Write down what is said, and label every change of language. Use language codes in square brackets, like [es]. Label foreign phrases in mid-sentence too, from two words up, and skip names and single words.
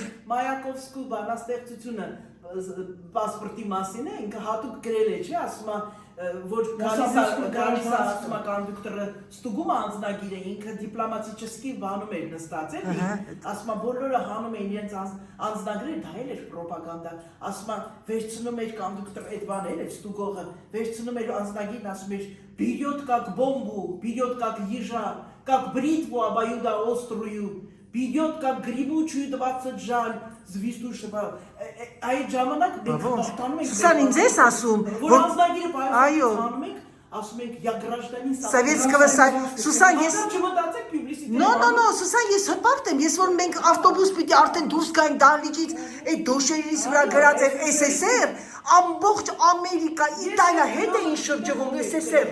[hy] Մայակովսկու բանաստեղծությունը պասպորտի մասին է, ինքը հատուկ գրել է, չէ, ասում է, որ գալիս է ասում է կոնդուկտորը ստուգում անձնագիրը, ինքը դիպլոմատիչեսկի բանում էր նստած, էլի, ասում է բոլորը հանում էին իրենց անձնագրերը, դա էլ էր պրոպագանդա, ասում է վերցնում էր կոնդուկտոր այդ բանը էլ էր ստուգողը, վերցնում էր անձնագիրն, ասում էր [ru] «Берет как бомбу, берет как ежа, как бритву обоюдоострую, берет как гремучую 20 жаль, звездушного». [hy] Այդ ժամանակ մենք հաղթանում ենք։ Սուսան ինձ ես ասում, որ անձնագիրը պայքարում ենք, ասում եք [ru] я гражданин Советского Союза Սուսան ես [hy] չմտածեք պուբլիսիտե No, Սուսան ես հպարտ եմ, ես որ մենք ավտոբուս պիտի արդեն դուրս գային դահլիճից, այդ դոշերից վրա գրած էր SSR, ամբողջ Ամերիկա, Իտալիա հետ էին շրջվում SSR։